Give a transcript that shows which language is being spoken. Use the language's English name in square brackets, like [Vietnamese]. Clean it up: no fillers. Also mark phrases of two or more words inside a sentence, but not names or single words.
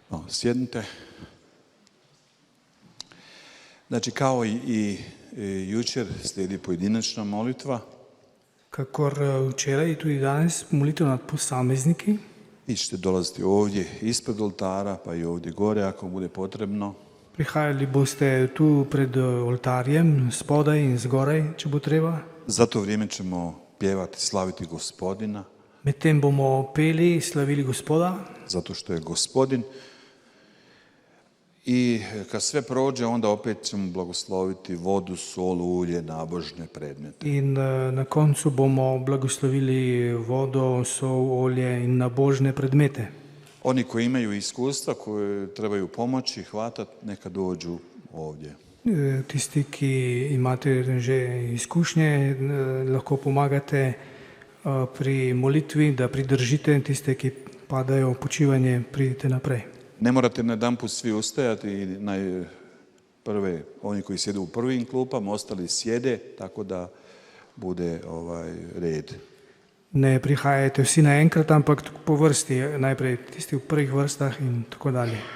[Croatian] sjednite. Znači, kao i jučer slijedi pojedinačna molitva. [Slovenian] Kakor včeraj, tudi danes molitev nad posamezniki. [Croatian] Vi ćete dolaziti ovdje ispred oltara, pa i ovdje gore ako bude potrebno. [Slovenian] Prihajali boste tu pred oltarjem, spodaj in zgoraj, če bo treba. [Croatian] Za to vrijeme ćemo pjevati, slaviti Gospodina. [Slovenian] Medtem bomo peli, slavili Gospoda. [Croatian] Zato što je Gospodin. I kad sve prođe, onda opet ćemo blagosloviti vodu, sol, ulje, nabožne predmete. [Slovenian] In na koncu bomo blagoslovili vodo, sol, olje in nabožne predmete. [Croatian] Oni koji imaju iskustva, koji trebaju pomoći, hvatati, neka dođu ovdje. [Slovenian] Tisti, ki imate že izkušnje, lahko pomagate pri molitvi, da pridržite tiste, ki padajo v počivanje, pridite naprej. [Croatian] Ne morate na jedan put svi ustajati i najprve oni koji sjede u prvim klupama, ostali sjede, tako da bude red. [Slovenian] Ne prihajajte vsi naenkrat, ampak po vrsti, najprej tisti v prvih vrstah in tako dalje.